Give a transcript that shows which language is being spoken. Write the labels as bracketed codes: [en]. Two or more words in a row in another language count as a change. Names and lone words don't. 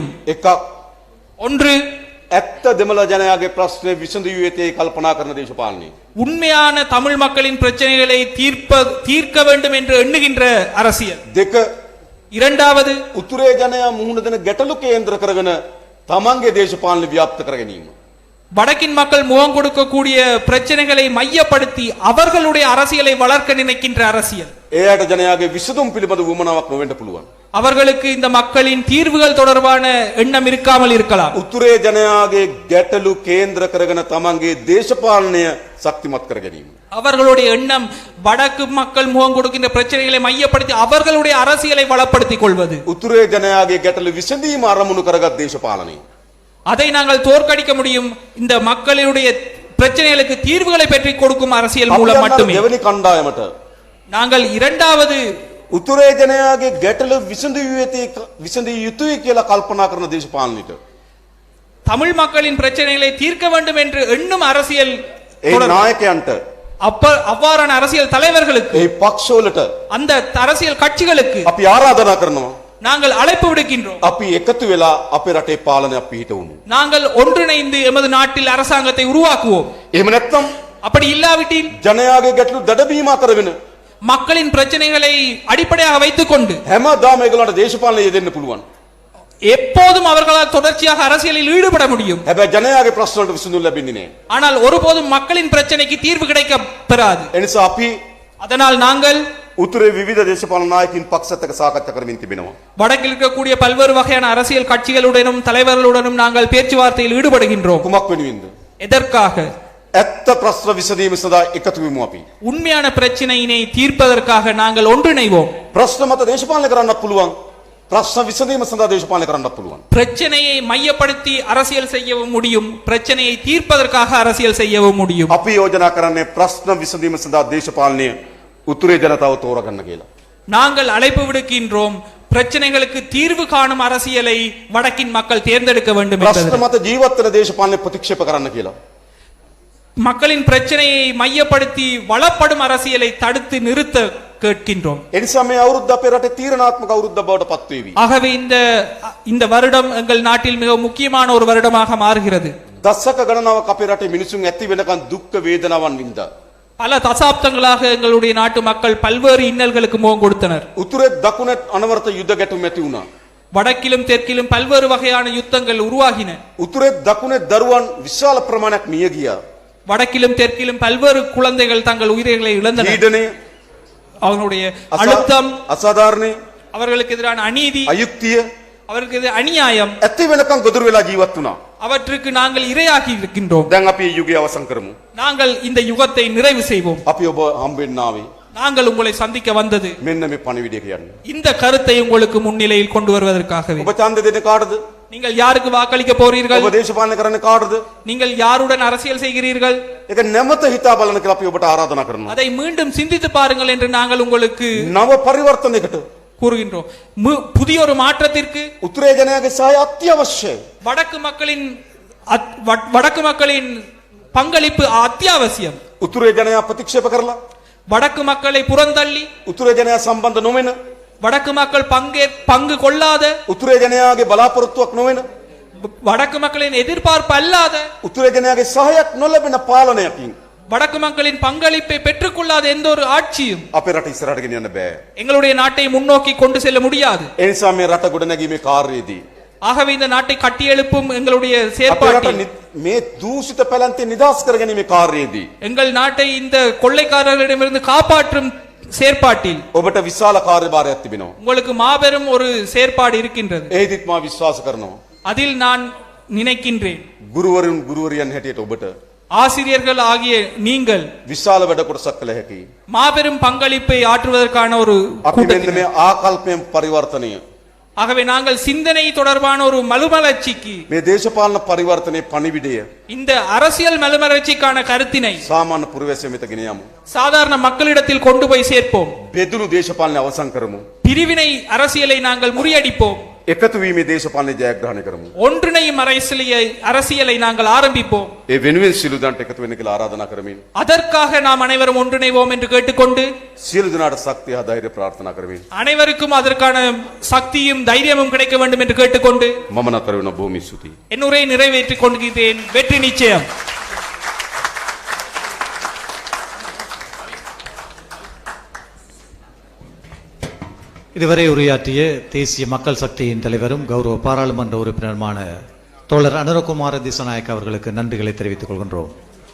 [si] එකක් [ta] ஒன்று, [si] ඇත්ත දෙමළ ජනයාගේ ප්‍රශ්නේ විසඳිය යුත්තේ කල්පනා කරන දේශපාලනය. [ta] உண்மையான தமிழ் மக்களின் பிரச்சனைகளை தீர்க்க வேண்டும் என்று எண்ணுகின்ற அரசியல். [si] දෙක [ta] இரண்டாவது, [si] උතුරේ ජනයා මුහුණ දෙන ගැටලු කේන්ද්‍ර කරගෙන තමන්ගේ දේශපාලන ව්‍යාප්ත කර ගැනීම. [ta] வடக்கின் மக்கள் முகம் கொடுக்கக்கூடிய பிரச்சனைகளை மையப்படுத்தி அவர்களுடைய அரசியலை வளர்க்க நினைக்கின்ற அரசியல். [si] එයාට ජනයාගේ විසඳුම් පිළිබඳ වුමනාවක් නොවෙන්න පුළුවන්. [ta] அவர்களுக்கு இந்த மக்களின் தீர்வுகள் தொடர்பான எண்ணம் இருக்காமல் இருக்கலாம். [si] උතුරේ ජනයාගේ ගැටලු කේන්ද්‍ර කරගෙන තමන්ගේ දේශපාලනය ශක්තිමත් කර ගැනීම. [ta] அவர்களுடைய எண்ணம் வடக்கு மக்கள் முகம் கொடுக்கின்ற பிரச்சனைகளை மையப்படுத்தி அவர்களுடைய அரசியலை வளப்படுத்திக் கொள்வது. [si] උතුරේ ජනයාගේ ගැටලු විසඳීම අරමුණු කරගත් දේශපාලනය. [ta] அதை நாங்கள் தோற்கடிக்க முடியும் இந்த மக்களுடைய பிரச்சனைகளுக்கு தீர்வுகளை பெற்று கொடுக்கும் அரசியல் மூலம் மட்டுமே. [si] දෙවනි කණ්ඩායමට [ta] நாங்கள் இரண்டாவது [si] උතුරේ ජනයාගේ ගැටලු විසඳිය යුතුයි කියලා කල්පනා කරන දේශපාලනයට [ta] தமிழ் மக்களின் பிரச்சனைகளை தீர்க்க வேண்டும் என்று எண்ணும் அரசியல் [si] ඒ නායකයන්ට [ta] அவ்வாறான அரசியல் தலைவர்களுக்கு, [si] ඒ පක්ෂවලට [ta] அந்த அரசியல் கட்சிகளுக்கு [si] අපි ආරාධනා කරනවා. [ta] நாங்கள் அழைப்பு விடுக்கின்றோம். [si] අපි එකතු වෙලා අපේ රටේ පාලනයක් පිහිටවමු. [ta] நாங்கள் ஒன்றிணைந்து எமது நாட்டில் அரசாங்கத்தை உருவாக்குவோம். [si] එහෙම නැත්නම් [ta] அப்படி இல்லாவிட்டில் [si] ජනයාගේ ගැටලු දඩබීම කරගෙන [ta] மக்களின் பிரச்சனைகளை அடிப்படையாக வைத்துக் கொண்டு [si] හැමදාම ඒගොල්ලන්ට දේශපාලනය යෙදෙන්න පුළුවන්. [ta] எப்போதும் அவர்களால் தொடர்ச்சியாக அரசியலில் ஈடுபட முடியும். [si] හැබැයි ජනයාගේ ප්‍රශ්න වලට විසඳුම් ලැබෙන්නේ නැහැ. [ta] ஆனால் ஒருபோதும் மக்களின் பிரச்சனைக்கு தீர்வு கிடைக்க பெறாது. [si] ඒ නිසා අපි [ta] அதனால் நாங்கள் [si] උතුරේ විවිධ දේශපාලන නායකින් පක්ෂත් එක්ක සාකච්ඡා කරමින් තිබෙනවා. [ta] வடக்கில் இருக்கக்கூடிய பல்வேறு வகையான அரசியல் கட்சிகளுடனும் தலைவர்களுடனும் நாங்கள் பேச்சுவார்த்தையில் ஈடுபடுகின்றோம். [si] කුමක් වෙනුවෙන්ද? [ta] எதற்காக? [si] ඇත්ත ප්‍රශ්න විසඳීම සඳහා එකතු වෙමු අපි. [ta] உண்மையான பிரச்சனையினை தீர்ப்பதற்காக நாங்கள் ஒன்றிணைவோம். [si] ප්‍රශ්න මත දේශපාලනය කරන්නත් පුළුවන්. ප්‍රශ්න විසඳීම සඳහා දේශපාලනය කරන්නත් පුළුවන්. [ta] பிரச்சனையை மையப்படுத்தி அரசியல் செய்யவும் முடியும், பிரச்சனையை தீர்ப்பதற்காக அரசியல் செய்யவும் முடியும். [si] අපි යෝජනා කරන්නේ ප්‍රශ්න විසඳීම සඳහා දේශපාලනය උතුරේ ජනතාව තෝරගන්න කියලා. [ta] நாங்கள் அழைப்பு விடுக்கின்றோம், பிரச்சனைகளுக்கு தீர்வு காணும் அரசியலை வடக்கின் மக்கள் தேர்ந்தெடுக்க வேண்டும் [si] ප්‍රශ්න [ta] என்பது. [si] මත ජීවත් වෙන දේශපාලනය ප්‍රතික්ෂේප කරන්න කියලා. [ta] மக்களின் பிரச்சனையை மையப்படுத்தி வளப்படும் அரசியலை தடுத்து நிறுத்த கேட்கின்றோம். [si] ඒ නිසා මේ අවුරුද්ද අපේ රටේ තීරණාත්මක අවුරුද්දක් බවට පත් වේවි. [ta] ஆகவே இந்த வருடம் எங்கள் நாட்டில் மிக முக்கியமான ஒரு வருடமாக மாறுகிறது. [si] දශක ගණනාවක් අපේ රටේ මිනිසුන් ඇති වෙනකන් දුක් වේදනාවන් වින්දා. [ta] பல தசாப்தங்களாக எங்களுடைய நாட்டு மக்கள் பல்வேறு இன்னல்களுக்கு முகம் கொடுத்தனர். [si] උතුරේ දකුණේ අනවරත යුද ගැටුම් ඇති වුණා. [ta] வடக்கிலும் தெற்கிலும் பல்வேறு வகையான யுத்தங்கள் உருவாகின. [si] උතුරේ දකුණේ දරුවන් විශාල ප්‍රමාණයක් මිය ගියා. [ta] வடக்கிலும் தெற்கிலும் பல்வேறு குழந்தைகள் தங்கள் உயிர்களை இழந்தனர். [si] පීඩනය, [ta] அவர்களுடைய அழுத்தம், [si] අසාධාරණය, [ta] அவர்களுக்கு எதிரான அநீதி, [si] අයුක්තිය [ta] அவர்களுக்கு எதிரான அநியாயம், [si] ඇති වෙනකන් ගොදුරු වෙලා ජීවත් වුණා. [ta] அவற்றுக்கு நாங்கள் இரையாகி இருக்கின்றோம். [si] දැන් අපි මේ යුගය අවසන් කරමු. [ta] நாங்கள் இந்த யுகத்தை நிறைவு செய்வோம். [si] අපි ඔබ හම්බෙන්න ආවේ [ta] நாங்கள் உங்களை சந்திக்க வந்தது [si] මෙන්න මේ පණිවිඩය කියන්නේ. [ta] இந்த கருத்தை உங்களுக்கு முன்னிலையில் கொண்டு வருவதற்காகவே. [si] ඔබ ඡන්ද දෙන්නේ කාටද? [ta] நீங்கள் யாருக்கு வாக்களிக்க போறீர்கள்? [si] ඔබ දේශපාලනය කරන්නේ කාටද? [ta] நீங்கள் யாருடன் அரசியல் செய்கிறீர்கள்? [si] ඒක නැවත හිතා බලන්න කියලා අපි ඔබට ආරාධනා කරනවා. [ta] அதை மீண்டும் சிந்தித்து பாருங்கள் என்று நாங்கள் உங்களுக்கு [si] නව පරිවර්තනයකට [ta] கூறுகின்றோம். புதிய ஒரு மாற்றத்திற்கு [si] උතුරේ ජනයාගේ සහාය අත්‍යවශ්‍යයි. [ta] வடக்கு மக்களின் பங்களிப்பு அத்தியாவசியம். [si] උතුරේ ජනයා ප්‍රතික්ෂේප කරලා, [ta] வடக்கு மக்களை புறந்தள்ளி, [si] උතුරේ ජනයා සම්බන්ධ නොවෙන, [ta] வடக்கு மக்கள் பங்கு கொள்ளாத, [si] උතුරේ ජනයාගේ බලාපොරොත්තුවක් නොවෙන, [ta] வடக்கு மக்களின் எதிர்பார்ப்பு அல்லாத, [si] උතුරේ ජනයාගේ සහායක් නොලැබෙන පාලනයකින් [ta] வடக்கு மக்களின் பங்களிப்பை பெற்றுக்கொள்ளாத எந்த ஒரு ஆட்சியும் [si] අපේ රට ඉස්සරහට ගෙනියන්න බෑ. [ta] எங்களுடைய நாட்டை முன்னோக்கி கொண்டு செல்ல முடியாது. [si] ඒ නිසා මේ රට ගොඩනැගීමේ කාර්යයේදී [ta] ஆகவே இந்த நாட்டை கட்டியெழுப்பும் எங்களுடைய [si] අපේ රට [ta] செயற்பாட்டில், [si] මේ දූෂිත පැලැන්තේ නිදහස් කරගැනීමේ කාර්යයේදී [ta] எங்கள் நாட்டை இந்த கொள்ளைக்காரர்களிடமிருந்து காப்பாற்றும் செயற்பாட்டில் [si] ඔබට විශාල කාර්යභාරයක් තිබෙනවා. [ta] உங்களுக்கு மாபெரும் ஒரு செயற்பாடு இருக்கின்றது. [si] ඒදිත් මා විශ්වාස කරනවා. [ta] அதில் நான் நினைக்கின்றேன், [si] ගුරුවරියන් හැටියට ඔබට [ta] ஆசிரியர்கள் ஆகிய நீங்கள் [si] විශාල වැඩ කොටසක් කළ හැකියි. [ta] மாபெரும் பங்களிப்பை ஆற்றுவதற்கான ஒரு [si] අපි මෙන්න [ta] கூட்டத்தினர். [si] මේ ආකල්පයෙන් පරිවර්තනය, [ta] ஆகவே நாங்கள் சிந்தனை தொடர்பான ஒரு மறுமலர்ச்சிக்கு, [si] මේ දේශපාලන පරිවර්තනයේ පණිවිඩය [ta] இந்த அரசியல் மறுமலர்ச்சிக்கான கருத்தினை [si] සාමාන්‍ය පුරවැසියන් වෙත ගෙන යමු. [ta] சாதாரண மக்களிடத்தில் கொண்டு போய் சேர்ப்போம். [si] බෙදුණු දේශපාලනය අවසන් කරමු. [ta] பிரிவினை அரசியலை நாங்கள் முறியடிப்போம். [si] එකතු වීමේ දේශපාලනය ජයග්‍රහණය කරමු. [ta] ஒன்றிணையும் அரசியலை நாங்கள் ஆரம்பிப்போம். [si] ඒ වෙනුවෙන් සියලු දෙනාට එකතු වෙන්න කියලා ආරාධනා කරමින් [ta] அதற்காக நாம் அனைவரும் ஒன்றிணைவோம் என்று கேட்டுக்கொண்டு, [si] සියලු දෙනාට ශක්තිය හා ධෛර්යය ප්‍රාර්ථනා කරමින් [ta] அனைவருக்கும் அதற்கான சக்தியும் தைரியமும் கிடைக்க வேண்டும் என்று கேட்டுக்கொண்டு [si] මම නතර වෙන බොහොම ස්තුතියි. [ta] என் உரையை நிறைவேற்றிக் கொள்கிறேன். வெற்றி நிச்சயம். இதுவரை உரையாற்றிய தேசிய மக்கள் சக்தியின் தலைவரும் கௌரவ பாராளுமன்ற உறுப்பினருமான தோழர் அனுரகுமார திசாநாயக்க அவர்களுக்கு நன்றிகளை தெரிவித்துக் கொள்கின்றோம்.